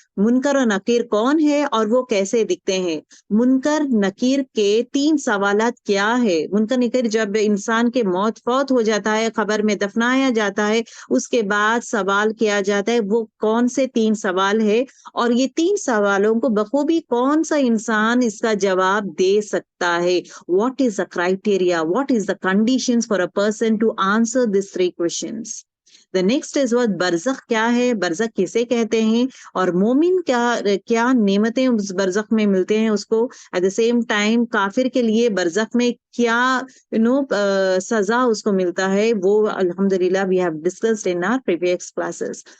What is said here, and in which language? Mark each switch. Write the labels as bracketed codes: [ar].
[ur] منکر اور نکیر کون ہے اور وہ کیسے دکھتے ہیں؟ منکر نکیر کے 3 سوالات کیا ہے؟ منکر نکیر جب انسان کے موت فوت ہو جاتا ہے, قبر میں دفنایا جاتا ہے, اس کے بعد سوال کیا جاتا ہے, وہ کون سے 3 سوال ہے, اور یہ 3 سوالوں کو بخوبی کون سا انسان اس کا جواب دے سکتا ہے؟ [en] What is the criteria? What is the conditions for a person to answer these 3 questions? The next is what [ur] برزخ کیا ہے, برزخ کسے کہتے ہیں, اور مومن کیا نعمتیں اس برزخ میں ملتے ہیں اس کو. [en] at the same time [ur] کافر کے لیے برزخ میں کیا سزا اس کو ملتا ہے, وہ الحمدللہ [en] we have discussed in our previous classes.